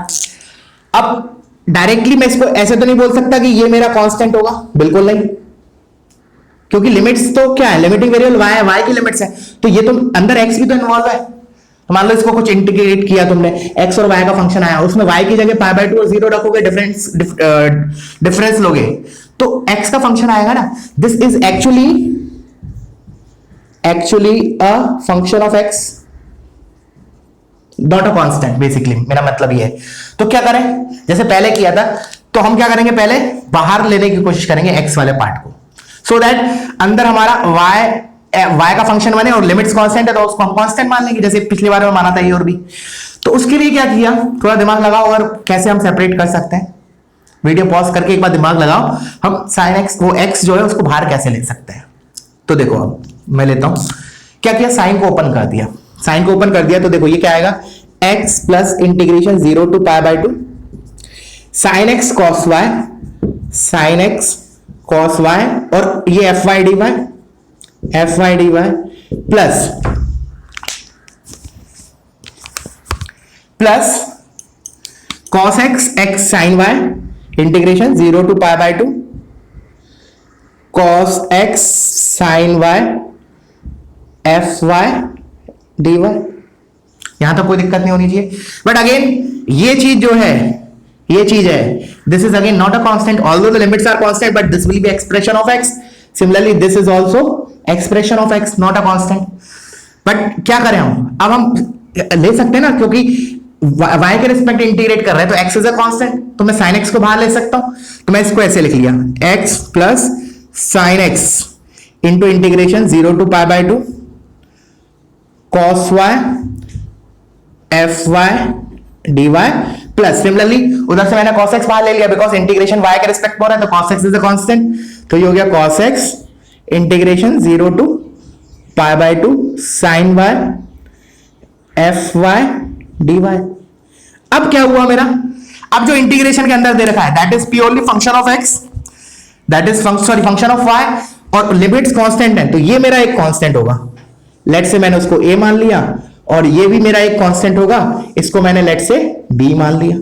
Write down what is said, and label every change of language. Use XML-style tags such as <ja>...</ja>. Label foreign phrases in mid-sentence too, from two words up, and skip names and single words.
<hi>अब डायरेक्टली मैं इसको ऐसे तो नहीं बोल सकता कि ये मेरा कांस्टेंट होगा, बिल्कुल नहीं, क्योंकि लिमिट्स तो क्या है,</hi> <en>limiting variable</en> <hi>y है, y की लिमिट्स है, तो ये तो अंदर x भी तो इन्वॉल्व है। तो मान लो इसको कुछ इंटीग्रेट किया तुमने, x और y का फंक्शन आया, उसमें y की जगह</hi> <en>pi by</en> <hi>2 और 0 रखोगे, डिफरेंस लोगे तो x का फंक्शन आएगा ना।</hi> <en>this is actually a function of x, not a constant, basically</en> <hi>मेरा मतलब ये है। तो क्या करें, जैसे पहले किया था, तो हम क्या करेंगे, पहले बाहर लेने की कोशिश करेंगे x वाले पार्ट को,</hi> <en>so that</en> <hi>अंदर हमारा y का फंक्शन बने और लिमिट्स कांस्टेंट है तो उसको हम कांस्टेंट मान लेंगे, जैसे पिछली बार में माना था ये और भी। तो उसके लिए क्या किया, थोड़ा दिमाग लगाओ और कैसे हम सेपरेट कर सकते हैं।</hi> <en>video pause</en> <hi>करके एक बार दिमाग लगाओ, हम sin x, वो x जो है उसको बाहर कैसे ले सकते हैं। तो देखो अब मैं लेता हूं, क्या किया, साइन को ओपन कर दिया, साइन को ओपन कर दिया, तो देखो ये क्या आएगा, x</hi> <en>plus integration</en> <hi>0</hi> <en>to pi by</en> <hi>2 sin x cos y, sin x cos y, और ये fy dy</hi> <en>plus cos x sin y integration 0 to pi by 2 cos x sin y fy dy।</en> <hi>यहां तक कोई दिक्कत नहीं होनी चाहिए,</hi> <en>but again</en> <hi>ये चीज जो है, ये चीज है,</hi> <en>this is again not a constant, although the limits are constant, but this will be expression of x. similarly this is also expression of x, not a constant.</en> <hi>बट क्या करें हम, अब हम ले सकते हैं ना, क्योंकि y के रिस्पेक्ट इंटीग्रेट कर रहे हैं तो</hi> <en>x is a constant,</en> <hi>तो मैं sin x को बाहर ले सकता हूं। तो मैं इसको ऐसे लिख लिया, x प्लस sin x</hi> <en>into integration</en> <hi>0</hi> <en>to pi by</en> <hi>2 cos y fy dy प्लस सिमिलरली उधर से मैंने cos x बाहर ले लिया, बिकॉज इंटीग्रेशन y के रिस्पेक्ट में हो रहा है, तो</hi> <en>cos x is a constant,</en> <hi>तो ये हो गया cos x इंटीग्रेशन 0</hi> <en>to pi by</en> <hi>2 sin y fy dy। अब क्या हुआ मेरा, अब जो इंटीग्रेशन के अंदर दे रखा है</hi> <en>that is purely function of x, that is function of y,</en> <hi>और लिमिट्स कांस्टेंट है, तो ये मेरा एक कांस्टेंट होगा।</hi> <en>let's say</en> <hi>मैंने उसको a मान लिया, और ये भी मेरा एक कांस्टेंट होगा, इसको मैंने</hi> <en>let's say</en> <hi>b मान लिया।</hi>